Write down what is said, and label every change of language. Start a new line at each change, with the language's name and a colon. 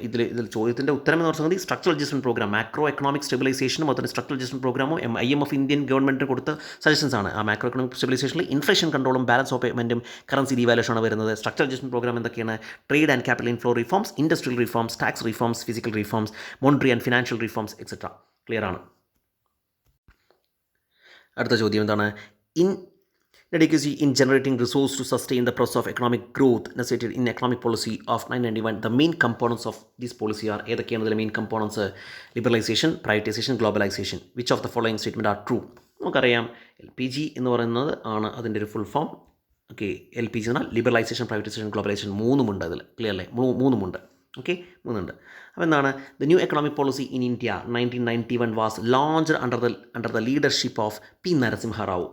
Malayalam: ഇതിൽ ചോദ്യത്തിൻ്റെ ഉത്തരം എന്ന് പറയുന്നത് structural adjustment programme, macro economic സ്റ്റെബിലൈസേഷനും അതുപോലെ സ്ട്രക്ചറൽ അഡ്ജസ്റ്റ്മെൻറ്റ് പ്രോഗ്രാമും IMF ഇന്ത്യൻ ഗവൺമെൻറ്റിന് കൊടുത്ത സജഷൻസ് ആണ്. ആ macro economic സ്റ്റെബിലൈസേഷനിൽ inflation കൺട്രോളും balance of പേയ്മെൻറ്റും കറൻസി ഡിവാലുവേഷനാണ് വരുന്നത്. സ്ട്രക്ചറൽ അഡ്ജസ്റ്റ്മെൻറ്റ് പ്രോഗ്രാം എന്തൊക്കെയാണ്? Trade and capital inflow reforms, industrial reforms, tax reforms, physical reforms, monetary and financial reforms etcetera. Clear ആണ്. അടുത്ത ചോദ്യം എന്താണ്?
English: Delicacy in generating resource to sustain the process of economic growth necessitated in economic policy of 1991. The main components of this policy are
Malayalam: ഏതൊക്കെയാണ് ഇതിലെ main components?
English: Liberalisation, privatisation, globalisation. Which of the following statement are true?
Malayalam: നമുക്കറിയാം LPG എന്ന് പറയുന്നത് ആണ് അതിൻ്റെ ഒരു full form. Okay, LPG എന്ന് പറഞ്ഞാൽ ലിബറലൈസേഷൻ, പ്രൈവറ്റൈസേഷൻ, ഗ്ലോബലൈസേഷൻ മൂന്നുമുണ്ട് അതിൽ. ക്ലിയർ അല്ലേ? മൂന്നുമുണ്ട്. ഓക്കെ, മൂന്നുണ്ട്. അപ്പോൾ എന്താണ്?
English: The new economic policy in India 1991 was launched under the leadership of P Narasimha Rao.